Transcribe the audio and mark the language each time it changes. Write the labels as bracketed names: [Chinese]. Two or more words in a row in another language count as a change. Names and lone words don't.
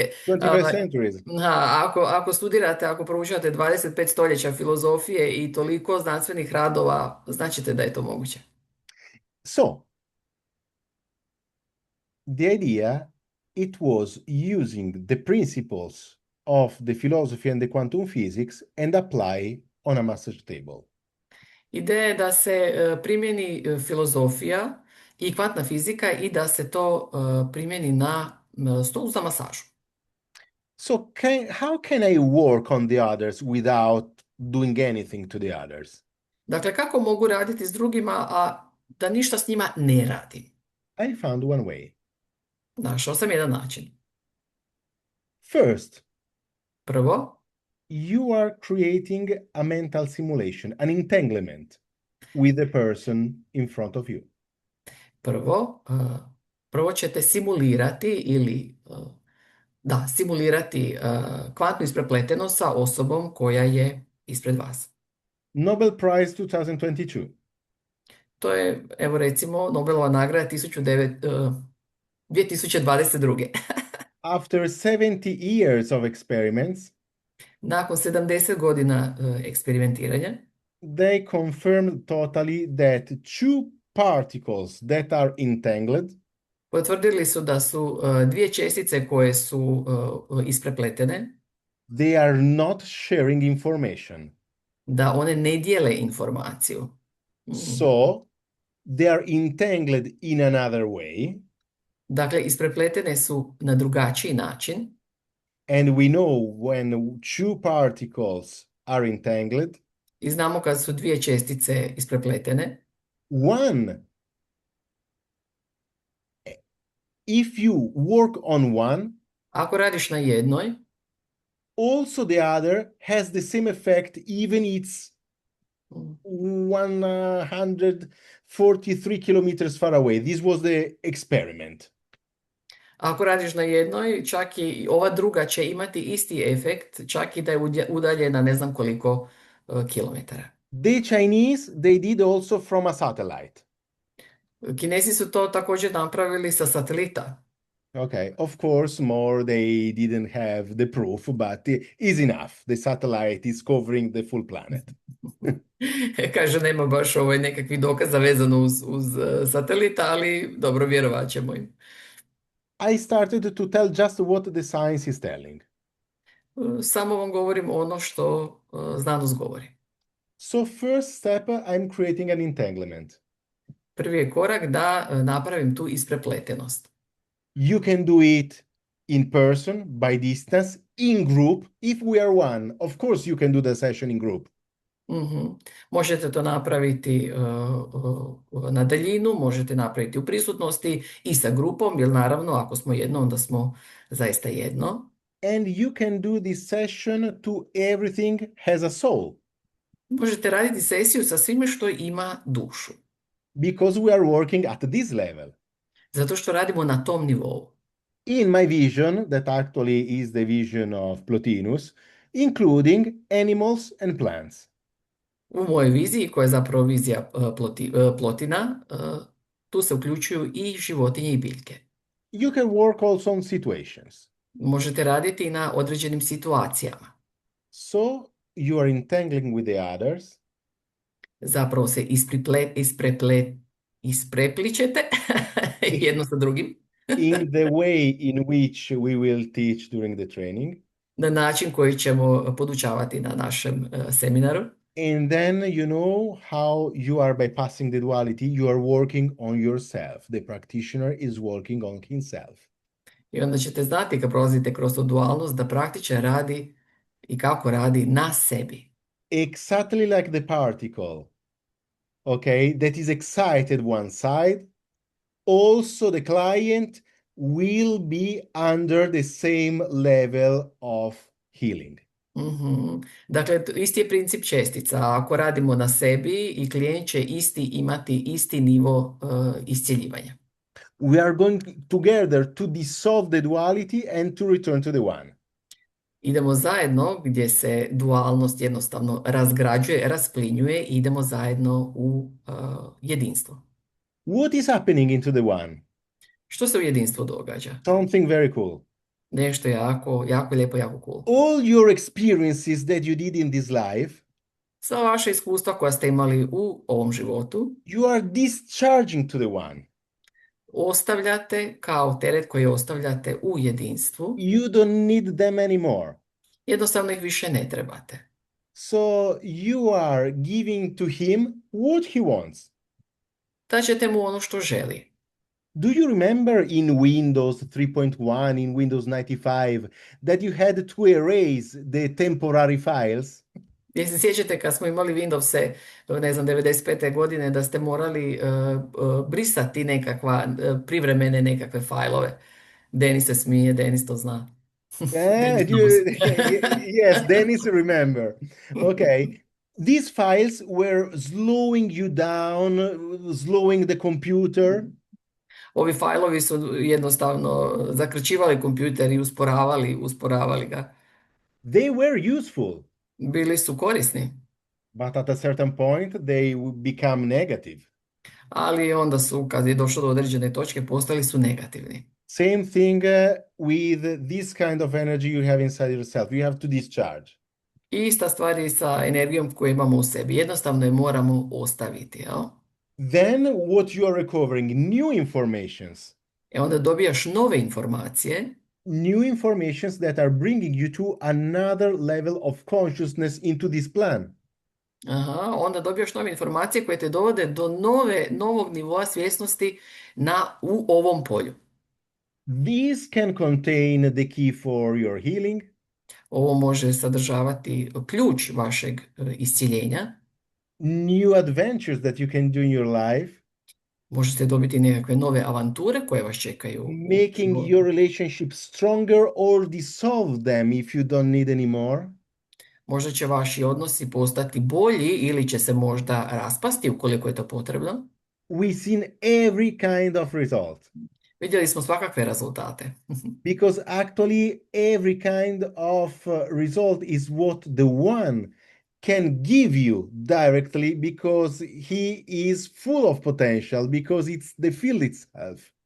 [English] 25 centuries. [Croatian] Ako studirate, ako proučavate 25 stoljeća filozofije i toliko znanstvenih radova, značite da je to moguće. [English] So, the idea it was using the principles of the philosophy and the quantum physics and apply on a massage table. [Croatian] Ideja je da se primjeni filozofija i kvantna fizika i da se to primjeni na stolu za masažu. [English] So how can I work on the others without doing anything to the others? [Croatian] Dakle, kako mogu raditi s drugima, a da ništa s njima ne radim? [English] I found one way. [Croatian] Našao sam jedan način. [English] First, [Croatian] Prvo, [English] you are creating a mental simulation, an entanglement with the person in front of you. [Croatian] prvo ćete simulirati ili simulirati kvantnu isprepletenost sa osobom koja je ispred vas. [English] Nobel Prize 2022. [Croatian] To je, evo recimo, Nobelova nagrada 2022. [English] After 70 years of experiments, [Croatian] Nakon 70 godina eksperimentiranja, [English] they confirmed totally that two particles that are entangled [Croatian] potvrdili su da su dvije čestice koje su isprepletene, [English] they are not sharing information. [Croatian] da one ne dijele informaciju. [English] So they are entangled in another way. [Croatian] Dakle, isprepletene su na drugačiji način. [English] And we know when two particles are entangled, [Croatian] I znamo kad su dvije čestice isprepletene. [English] If you work on one, [Croatian] ako radiš na jednoj, [English] also the other has the same effect, even it's 143 kilometers far away. This was the experiment. [Croatian] Ako radiš na jednoj, čak i ova druga će imati isti efekt, čak i da je udaljena ne znam koliko kilometara. [English] The Chinese, they did also from a satellite. [Croatian] Kinezi su to također napravili sa satelita. [English] Okay, of course, more they didn't have the proof, but is enough. The satellite is covering the full planet. [Croatian] Kaže, nema baš nekakvih dokaza vezano uz satelita, ali dobro, vjerovat ćemo im. [English] I started to tell just what the science is telling. [Croatian] Samo vam govorim ono što znanost govori. [English] So first step, I'm creating an entanglement. [Croatian] Prvi je korak da napravim tu isprepletenost. [English] You can do it in person, by distance, in group. If we are one, of course you can do the session in group. [Croatian] Možete to napraviti na daljinu, možete napraviti u prisutnosti i sa grupom, jer naravno ako smo jedno, onda smo zaista jedno. [English] And you can do this session to everything has a soul. [Croatian] Možete raditi sesiju sa svime što ima dušu. [English] Because we are working at this level. [Croatian] Zato što radimo na tom nivou. [English] In my vision, that actually is the vision of Plotinus, including animals and plants. [Croatian] U mojoj viziji, koja je zapravo vizija Plotina, tu se uključuju i životinje i biljke. [English] You can work also on situations. [Croatian] Možete raditi i na određenim situacijama. [English] So you are entangling with the others. [Croatian] Zapravo se isprepličete jedno sa drugim. [English] In the way in which we will teach during the training. [Croatian] Na način koji ćemo podučavati na našem seminaru. [English] And then you know how you are bypassing the duality, you are working on yourself. The practitioner is working on himself. [Croatian] I onda ćete znati kad prolazite kroz tu dualnost da praktičar radi i kako radi na sebi. [English] Exactly like the particle, okay, that is excited one side, also the client will be under the same level of healing. [Croatian] Dakle, isti je princip čestica. Ako radimo na sebi i klijent će imati isti nivo iscjeljivanja. [English] We are going together to dissolve the duality and to return to the one. [Croatian] Idemo zajedno gdje se dualnost jednostavno razgrađuje, rasplinjuje i idemo zajedno u jedinstvo. [English] What is happening into the one? [Croatian] Što se u jedinstvu događa? [English] Something very cool. [Croatian] Nešto jako, jako lijepo, jako cool. [English] All your experiences that you did in this life, [Croatian] sva vaša iskustva koja ste imali u ovom životu, [English] you are discharging to the one. [Croatian] ostavljate kao teret koji ostavljate u jedinstvu. [English] You don't need them anymore. [Croatian] Jednostavno ih više ne trebate. [English] So you are giving to him what he wants. [Croatian] Daćete mu ono što želi. [English] Do you remember in Windows 3.1, in Windows 95, that you had to erase the temporary files? [Croatian] Jel se sjećate kad smo imali Windowse, ne znam, 95. godine, da ste morali brisati privremene nekakve fajlove. Denis se smije, Denis to zna. [English] Yeah, Denis knows. yes, Dennis remember. Okay. These files were slowing you down, slowing the computer. [Croatian] Ovi fajlovi su jednostavno zakrčivali kompjuter i usporavali ga. [English] They were useful, [Croatian] Bili su korisni, [English] but at a certain point they would become negative. [Croatian] ali onda su, kad je došlo do određene točke, postali su negativni. [English] Same thing with this kind of energy you have inside yourself. You have to discharge. [Croatian] I ista stvar je sa energijom koju imamo u sebi. Jednostavno je moramo ostaviti, jel? [English] Then what you are recovering, new informations. [Croatian] Onda dobijaš nove informacije, [English] New informations that are bringing you to another level of consciousness into this plan. [Croatian] onda dobijaš nove informacije koje te dovode do novog nivoa svjesnosti u ovom polju. [English] This can contain the key for your healing. [Croatian] Ovo može sadržavati ključ vašeg isciljenja. [English] New adventures that you can do in your life. [Croatian] Možete dobiti nekakve nove avanture koje vas čekaju. [English] Making your relationship stronger or dissolve them if you don't need anymore. [Croatian] Možda će vaši odnosi postati bolji ili će se možda raspasti ukoliko je to potrebno. [English] We've seen every kind of result. [Croatian] Vidjeli smo svakakve rezultate. [English] Because actually every kind of result is what the one can give you directly because he is full of potential, because it's the field itself.